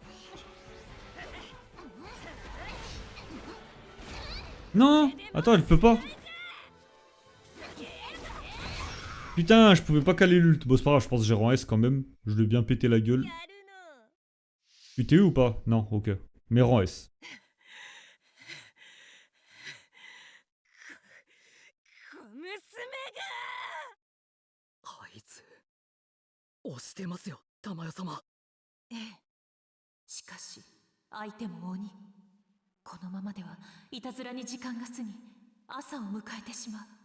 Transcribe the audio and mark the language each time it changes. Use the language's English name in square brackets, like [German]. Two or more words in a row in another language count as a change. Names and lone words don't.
[French] Non! Attends, elle peut pas. Putain, je pouvais pas caler l'ult. Bon, c'est pas grave, je pense que j'ai rang S quand même. Je lui ai bien pété la gueule. Tu t'es eu ou pas? Non, ok. Mais rang S. [Japanese] 押してますよ、玉代様。ええ。しかし、相手も鬼。このままではいたずらに時間が過ぎ、朝を迎えてしまう。